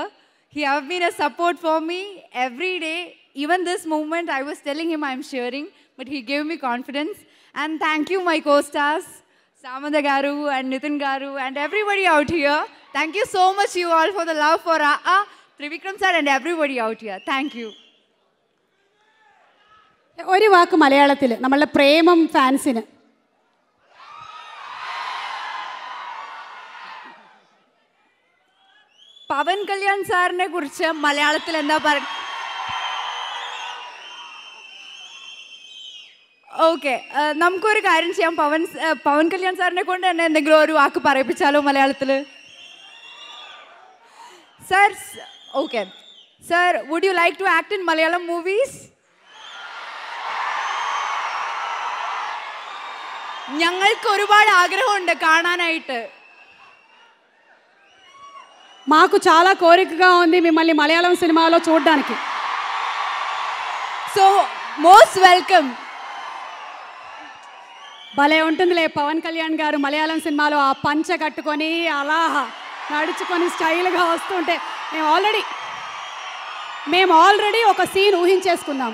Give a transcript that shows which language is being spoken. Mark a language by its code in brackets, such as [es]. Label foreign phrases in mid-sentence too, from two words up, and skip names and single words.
[en] He have been a support for me every day. Even this moment I was telling him I am sharing, but he gave me confidence. And thank you my co-stars, Samantha Garu and Nitin Garu and everybody out here. Thank you so much you all for the love for Trivikram sir and everybody out here. Thank you. [ml] ഒരു വാക്ക് മലയാളത്തിൽ നമ്മളുടെ പ്രേമം ഫാൻസിന്. പവൻ കല്യാൺ സാറിനെ കുറിച്ച് മലയാളത്തിൽ എന്താ പറയുക? ഓക്കെ, നമുക്കൊരു കാര്യം ചെയ്യാം. പവൻ കല്യാൺ സാറിനെ കൊണ്ട് തന്നെ എന്തെങ്കിലും ഒരു വാക്ക് പറയിപ്പിച്ചാലോ മലയാളത്തിൽ? [en] Sir, okay sir, would you like to act in Malayalam movies? [ml] ഞങ്ങൾക്ക് ഒരുപാട് ആഗ്രഹമുണ്ട് കാണാനായിട്ട്. [te] మాకు చాలా కోరికగా ఉంది మిమ్మల్ని మలయాళం సినిమాలో చూడడానికి. [en] So most welcome. [te] భలే ఉంటుందిలే పవన్ కళ్యాణ్ గారు మలయాళం సినిమాలో ఆ పంచ కట్టుకొని అలా నడుచుకొని స్టైల్గా వస్తుంటే మేము ఆల్రెడీ ఒక సీన్ ఊహించేసుకున్నాం.